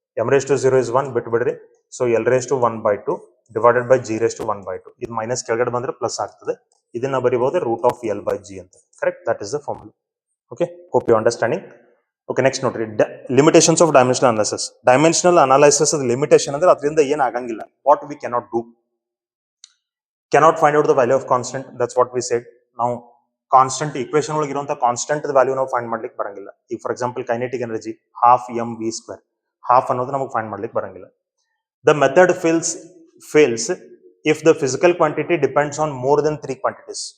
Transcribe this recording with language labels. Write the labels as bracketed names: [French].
[Kannada] M raise to 0 is 1 ಬಿಟ್ಬಿಡ್ರಿ. So L raise to 1/2 divided by G raise to 1/2. ಇದು minus ಕೆಳಗಡೆ ಬಂದ್ರೆ plus ಆಗ್ತದೆ. ಇದನ್ನ ಬರೀಬಹುದು root of L by G ಅಂತ. Correct, [English] That is the formula. Okay, hope you understanding. [Kannada] Okay, next ನೋಡ್ರಿ, limitations of dimensional analysis. Dimensional analysis limitation ಅಂದ್ರೆ ಅದರಿಂದ ಏನ್ ಆಗಂಗಿಲ್ಲ. [English] What we cannot do, cannot find out the value of constant. That's what we said. [Kannada] Now constant equation ಒಳಗೆ ಇರುವಂತಹ constant value ನಾವು find ಮಾಡ್ಲಿಕ್ಕೆ ಬರಂಗಿಲ್ಲ. ಈಗ for example kinetic energy 12mv², half ಅನ್ನೋದು ನಮಗೆ ಫೈಂಡ್ ಮಾಡ್ಲಿಕ್ಕೆ ಬರಂಗಿಲ್ಲ. [English] The method fails if the physical quantity depends on more than 3 quantities.